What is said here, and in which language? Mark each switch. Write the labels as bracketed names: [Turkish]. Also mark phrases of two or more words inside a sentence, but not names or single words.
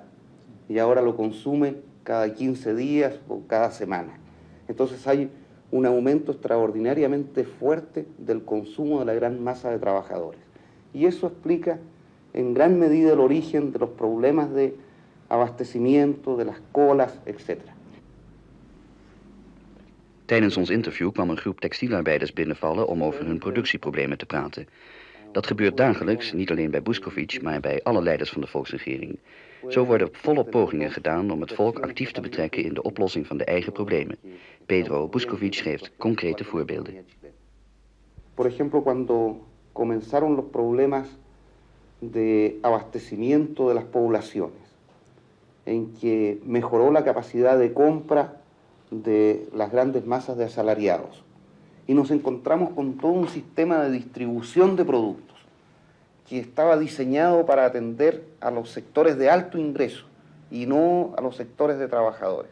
[Spanish] Y ahora lo consume cada 15 días o cada semana. Entonces hay un aumento extraordinariamente fuerte del consumo de la gran masa de trabajadores. Y eso explica en gran medida el origen de los problemas de abastecimiento, de las colas, etc. [Dutch] Tijdens ons interview kwam een groep textielarbeiders binnenvallen om over hun productieproblemen te praten. Dat gebeurt dagelijks, niet alleen bij Buscovic, maar bij alle leiders van de volksregering. Zo worden volop pogingen gedaan om het volk actief te betrekken in de oplossing van de eigen problemen. Pedro Buscovic geeft concrete voorbeelden. [Spanish] Por ejemplo, cuando comenzaron los problemas de abastecimiento de las poblaciones, en que mejoró la capacidad de compra de las grandes masas de asalariados. Y nos encontramos con todo un sistema de distribución de productos que estaba diseñado para atender a los sectores de alto ingreso y no a los sectores de trabajadores.